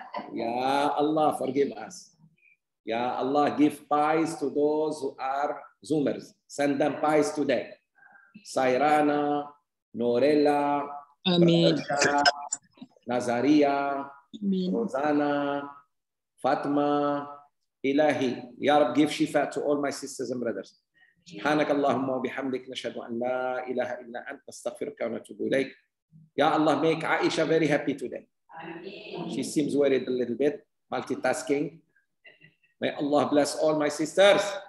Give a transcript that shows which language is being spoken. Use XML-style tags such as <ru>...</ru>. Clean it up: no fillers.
<en>Ya Allah, forgive us. Ya Allah, give pies to those who are Zoomers. Send them pies today. Sairana, Norella, Amin. Nazaria, Amin. Rosanna, Fatma, Ilahi. Ya Rab, give shifa to all my sisters and brothers.</en> <ar>سبحانك اللهم وبحمدك نشهد أن لا إله إلا أنت نستغفرك ونتوب إليك.</ar> <en>Ya Allah, make Aisha very happy today. She seems worried a little bit, multitasking. May Allah bless all my sisters.</en>